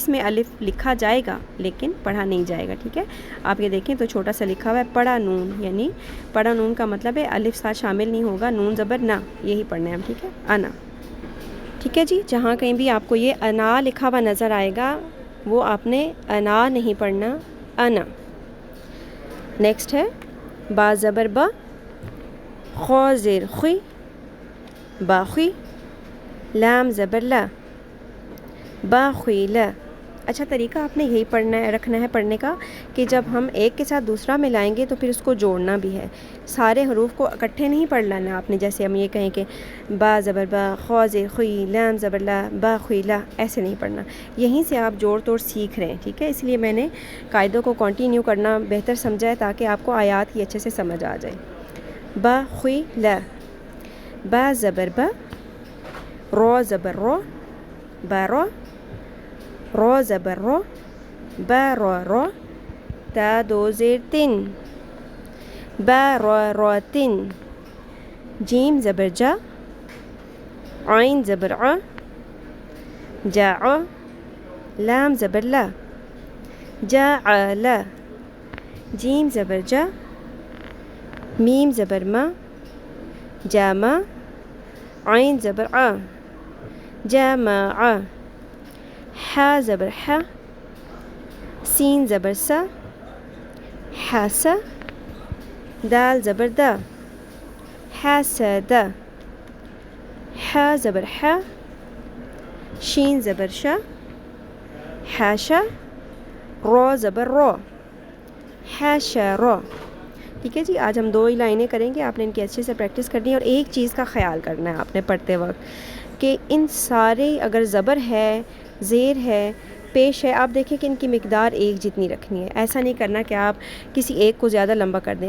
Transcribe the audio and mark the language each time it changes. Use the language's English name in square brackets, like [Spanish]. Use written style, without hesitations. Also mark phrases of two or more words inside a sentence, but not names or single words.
[Urdu] اس میں الف لکھا جائے گا لیکن پڑھا نہیں جائے گا. ٹھیک ہے، آپ یہ دیکھیں تو چھوٹا سا لکھا ہوا ہے پڑھا نون، یعنی پڑھا نون کا مطلب ہے الف ساتھ شامل نہیں ہوگا، نون زبر نا، یہی پڑھنا ہے ہم. ٹھیک ہے، انا. ٹھیک ہے جی، جہاں کہیں بھی آپ کو یہ انا لکھا ہوا نظر آئے گا وہ آپ نے انا نہیں پڑھنا، انا. نیکسٹ ہے با زبر با، خو زیر خوی، باخوی. لام زبر لا، باخوی لا. اچھا طریقہ آپ نے یہی رکھنا ہے پڑھنے کا کہ جب ہم ایک کے ساتھ دوسرا ملائیں گے تو پھر اس کو جوڑنا بھی ہے، سارے حروف کو اکٹھے نہیں پڑھ لینا آپ نے، جیسے ہم یہ کہیں کہ با زبر با، خوا زیر خوئی، لام زبر لا، با خوئی لا، ایسے نہیں پڑھنا، یہیں سے آپ جوڑ توڑ سیکھ رہے ہیں، ٹھیک ہے؟ اس لیے میں نے قاعدوں کو کنٹینیو کرنا بہتر سمجھا ہے تاکہ آپ کو آیات ہی اچھے سے سمجھ آ جائے۔ با خوئی لا، با زبر با، رو زبر رو، با رو، رو زبر رو، با رو رو، تا دو زیر تن، با رو رو تن، جیم زبر جا، عین زبر ع، جا ع، لام زبر لا، جا ع لا، جیم زبر جا، میم زبر ما، جا ما، عین زبر ع، جا ما ع، حا زبر حا، سین زبر سا، حاسا، دال زبر دا، حاسدا، حا زبر حا، شین زبر شا، حاشا، رو زبر رو، حاشا رو۔ ٹھیک ہے جی، آج ہم 2 ہی لائنیں کریں گے، آپ نے ان کی اچھے سے پریکٹس کرنی ہے، اور ایک چیز کا خیال کرنا ہے آپ نے پڑھتے وقت کہ ان سارے اگر زبر ہے، زیر ہے، پیش ہے، آپ دیکھیں کہ ان کی مقدار ایک جتنی رکھنی ہے، ایسا نہیں کرنا کہ آپ کسی ایک کو زیادہ لمبا کر دیں۔